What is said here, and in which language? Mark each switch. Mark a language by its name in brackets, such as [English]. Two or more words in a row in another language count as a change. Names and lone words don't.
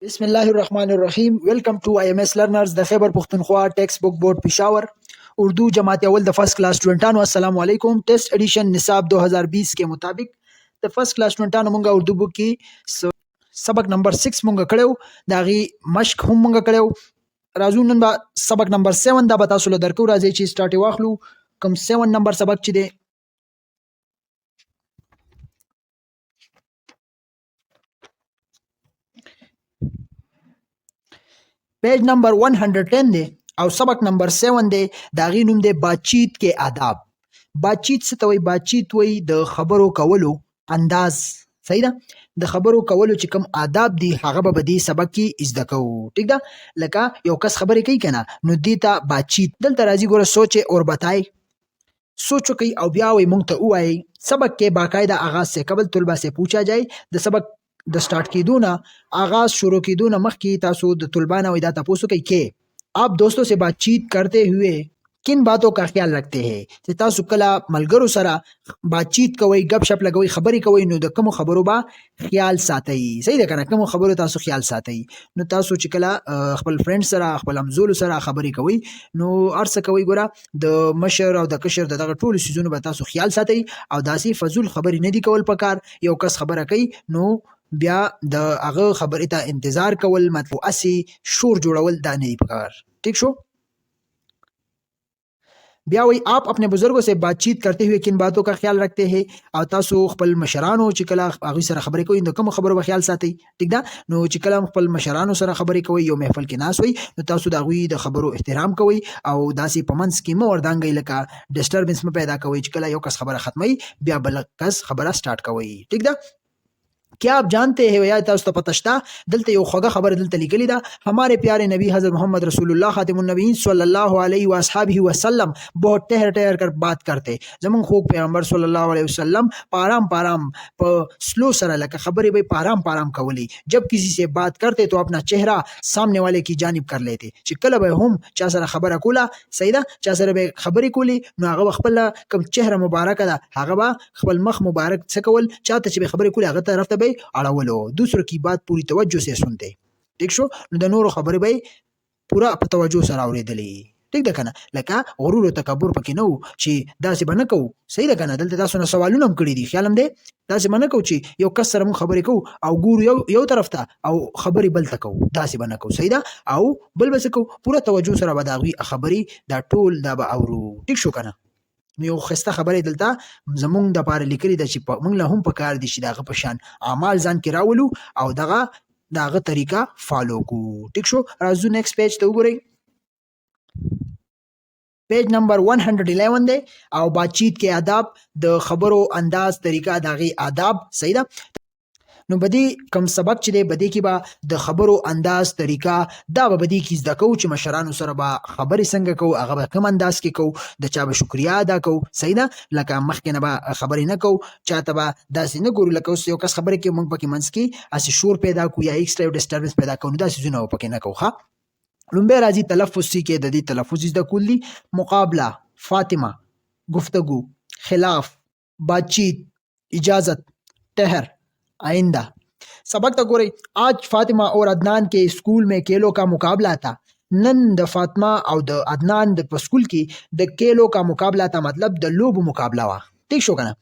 [Arabic] بسم الله الرحمن الرحیم. [English] Welcome to IMS learners [Pashto] د خیبر پختونخوا ټیکسٹ بک بورډ پېښور اردو جماعت اول د [English] first class [Pashto] سټوډنټانو [Arabic] السلام علیکم. [English] test edition [Urdu] نصاب 2020 کے مطابق [Pashto] د [English] first class [Pashto] سټوډنټانو مونږه اردو بک کې سبق نمبر 6 مونږه کړو، دا غي مشق هم مونږه کړو. راځو نن با سبق نمبر 7 دا به تاسو له درکو. راځي چې سٹارټ واخلو. کوم 7 نمبر سبق چې دی [English] page number [Pashto] 110 دی او سبق نمبر 7 دی. دا غي نوم دی [Urdu] بات چیت [Pashto] کې آداب. [Urdu] بات چیت [Pashto] څه ته وایي؟ [Urdu] بات چیت [Pashto] وایي د خبرو کولو انداز. صحیح ده؟ د خبرو کولو چې کوم آداب دي هغه به دې سبق کې زده کوو. ټیک ده؟ لکه یو کس خبرې کوي کنه نو دې ته [Urdu] بات چیت. [Pashto] دلته راځي ګوره [Urdu] سوچ اور بتای. [Pashto] سوچ کوي او بیا وایي مونږ ته وایي. [Urdu] سبق کې باقاعده آغاز سے قبل طلبه سے پوچھا جائے. [Pashto] د سبق د سٹارٹ کیدو نه آغاز شروع کیدو نه مخکې تاسو د طلبانو دا تاسو کوي کې [Urdu] آپ دوستوں سے بات چیت کرتے ہوئے کن باتوں کا خیال رکھتے ہیں. [Pashto] چې تاسو کله ملګرو سره بات چیت کوئ، غب شپ لګوي، خبرې کوئ، نو د کوم خبرو به خیال ساتئ. صحیح ده کنه؟ کوم خبرو تاسو خیال ساتئ. نو تاسو چې کله خپل فرند سره خپل همزولو سره خبرې کوئ نو ارڅه کوئ ګوره د مشر او د کشر دغه ټولو سيزونو به تاسو خیال ساتئ او داسې فضول خبرې نه دی کول پکار. یو کس خبره کوي نو بیا د هغه خبرې ته انتظار کول، مطلب اسی شور جوړول دا نه دی پکار. ٹھیک شو؟ بیا وی [Urdu] آپ اپنے بزرگوں سے بات چیت کرتے ہوئے کن باتوں کا خیال رکھتے ہیں. [Pashto] او تاسو خپل مشرانو چې کله هغوی سره خبرې کوئ نو کوم خبرو به خیال ساتئ. ټیک ده؟ نو چې کله خپل مشرانو سره خبرې کوئ، یو محفل کې ناست وئ، نو تاسو د هغوی د خبرو احترام کوئ او داسې په منځ کې مه وردانګئ، لکه ډسټربنس مه پیدا کوئ. چې کله یو کس خبره ختموي بیا بل کس خبره سٹارټ کوئ. ټیک ده؟ [Urdu] کیا آپ جانتے ہیں [Pashto] یا تاسو ته پته شته دلته یو خوږه خبره دلته لیکلې ده. [Urdu] ہمارے پیارے نبی حضرت محمد رسول اللہ خاتم النبیین [Arabic] صلی اللہ علیہ واصحابہ وسلم [Urdu] بہت ٹہر ٹہر کر بات کرتے. [Pashto] زمون خوږ پیغمبر [Arabic] صلی اللہ علیہ وسلم [Pashto] پارام پارام په سلو سره لکه خبرې به پارام پارام کولی. [Urdu] جب کسی سے بات کرتے تو اپنا چہرہ سامنے والے کی جانب کر لیتے. [Pashto] چې کله به هم چا سره خبره کوله، صحیح ده، چا سره به خبرې کولی نو هغه خپل کوم چهره مبارکه ده هغه به خپل مخ مبارک څه کول، چاته چې به خبرې کولی هغه طرف ته به اړولو. [Urdu] دوسروں کی بات پوری توجہ سے سنتے. [Pashto] ٹھیک شو؟ نو د نورو خبرې به پورا په توجه سره اورېدلې. ټیک ده کنه؟ لکه غرور او تکبر پکې نه و چې داسې به نه کوو. صحیح ده کنه؟ دلته تاسو نه سوالونه هم کړي دي، خیال هم دی داسې به نه کوو چې یو کس سره موږ خبرې کوو او ګورو یو طرف ته او خبرې بل ته کوو. داسې به نه کوو. صحیح ده؟ او بل به څه کوو، پوره توجه سره به د هغوی خبرې دا ټول دا به اورو. ټیک شو کنه؟ نو یو ښایسته خبرې دلته زمونږ دپاره لیکلې ده چې موږ له هم پکار دي چې د هغه په شان اعمال ځان کې راولو او د هغه طریقه فالو کړو. ټیک شو؟ راځو [English] next page [Pashto] ته وګورئ. [English] page number [Pashto] 111 دی او [Urdu] بات چیت [Pashto] کې آداب، د خبرو انداز طریقه د هغې آداب. صحیح ده؟ نو بدې کم سبق چې دی بدې کې به د خبرو انداز طریقه دا به بدې کې زده کوو چې مشرانو سره به خبرې څنګه کوو، هغه به کوم انداز کې کوو، د چا به شکریا ادا کوو. صحیح ده؟ لکه مخکې نه به خبرې نه کوو، چاته به داسې نه ګورو لکه اوس یو کس خبرې کوي موږ پکې منځ کې هسې شور پیدا کوو یا ایکسټرا یو ډسټربنس پیدا کوو، نو دا څیزونه به پکې نه کوو. ښه، لومبی راځي تلفظ کې د دې تلفظ زده کول دي. [Urdu] مقابله، فاطمه، گفتگو، خلاف، بات چیت، اجازت، ٹہر، آئندہ. [Pashto] سبق تا گورئی. [Urdu] آج فاطمہ اور عدنان کے اسکول میں کھیلوں کا مقابلہ تھا. [Pashto] نن د فاطمہ او د عدنان د سکول کې د [Urdu] کھیلوں کا مقابلہ تھا، [Pashto] مطلب د لوبو مقابلہ وا. ٹھیک شو کنه؟